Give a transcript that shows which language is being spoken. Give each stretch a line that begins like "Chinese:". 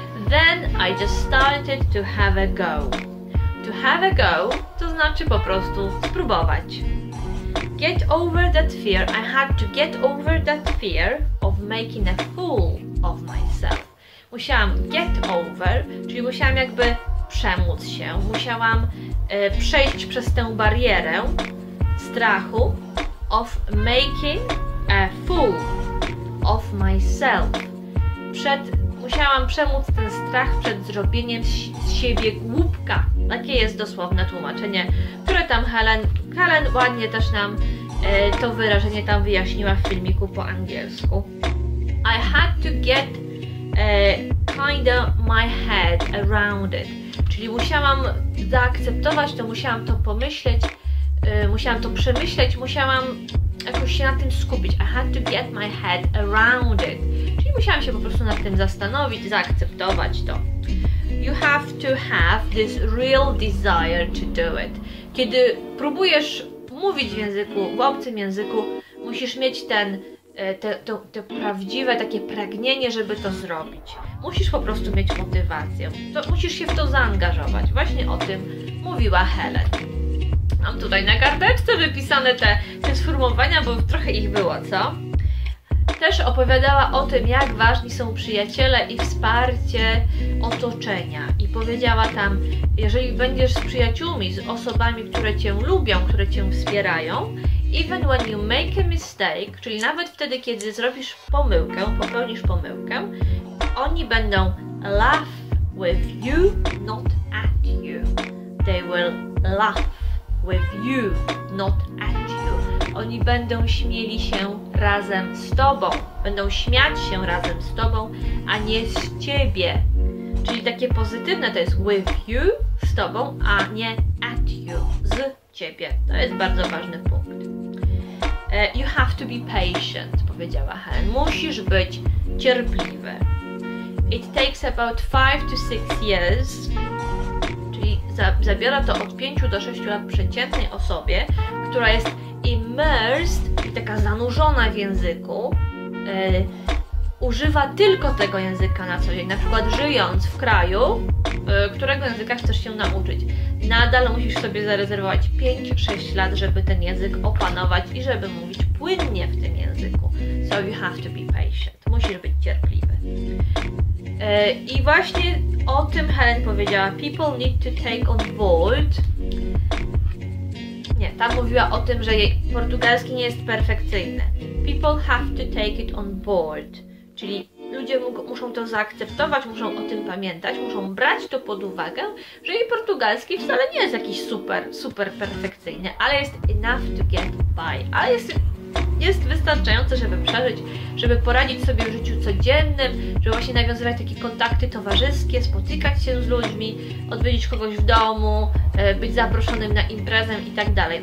English: Then I just started to have a go. To have a go
Polish: to znaczy po prostu spróbować.
English: Get over that fear. I had to get over that fear of making a fool of myself.
Polish: Musiałam
English: get over,
Polish: czyli musiałam jakby przemóc się. Musiałam przejść przez tę barierę strachu
English: of making a fool of myself.
Polish: Musiałam przemóc ten strach przed zrobieniem z siebie głupka. Takie jest dosłowne tłumaczenie, które tam Helen ładnie też nam to wyrażenie tam wyjaśniła w filmiku po angielsku.
English: I had to get kinda my head around it.
Polish: Czyli musiałam zaakceptować to, musiałam to pomyśleć, musiałam to przemyśleć, musiałam jakoś się na tym skupić.
English: I had to get my head around it.
Polish: Czyli musiałam się po prostu nad tym zastanowić, zaakceptować to.
English: You have to have this real desire to do it.
Polish: Kiedy próbujesz mówić w języku, w obcym języku, musisz mieć to prawdziwe takie pragnienie, żeby to zrobić. Musisz po prostu mieć motywację. Musisz się w to zaangażować. Właśnie o tym mówiła Helen. Mam tutaj na karteczce wypisane te sformułowania, bo trochę ich było, co? Też opowiadała o tym, jak ważni są przyjaciele i wsparcie otoczenia. I powiedziała tam, jeżeli będziesz z przyjaciółmi, z osobami, które Cię lubią, które Cię wspierają,
English: even when you make a mistake,
Polish: czyli nawet wtedy, kiedy zrobisz pomyłkę, popełnisz pomyłkę, oni będą
English: laugh with you, not at you. They will laugh with you, not at you.
Polish: Oni będą śmieli się razem z Tobą. Będą śmiać się razem z Tobą, a nie z Ciebie. Czyli takie pozytywne to jest
English: with you,
Polish: z Tobą, a nie
English: at you,
Polish: z Ciebie. To jest bardzo ważny punkt.
English: You have to be patient,
Polish: powiedziała Helen. Musisz być cierpliwy.
English: It takes about 5 to 6 years,
Polish: czyli zabiera to od 5 do 6 lat przeciętnej osobie, która jest immersed i taka zanurzona w języku, używa tylko tego języka na co dzień, na przykład żyjąc w kraju, którego języka chcesz się nauczyć. Nadal musisz sobie zarezerwować 5-6 lat, żeby ten język opanować i żeby mówić płynnie w tym języku.
English: So you have to be patient.
Polish: Musisz być cierpliwy. I właśnie o tym Helen powiedziała.
English: People need to take on board.
Polish: Nie, tam mówiła o tym, że jej portugalski nie jest perfekcyjny.
English: People have to take it on board.
Polish: Czyli ludzie muszą to zaakceptować, muszą o tym pamiętać, muszą brać to pod uwagę, że jej portugalski wcale nie jest jakiś super perfekcyjny, ale jest
English: enough to get by.
Polish: Ale jest wystarczające, żeby przeżyć, żeby poradzić sobie w życiu codziennym, żeby właśnie nawiązywać takie kontakty towarzyskie, spotykać się z ludźmi, odwiedzić kogoś w domu, być zaproszonym na imprezę i tak dalej.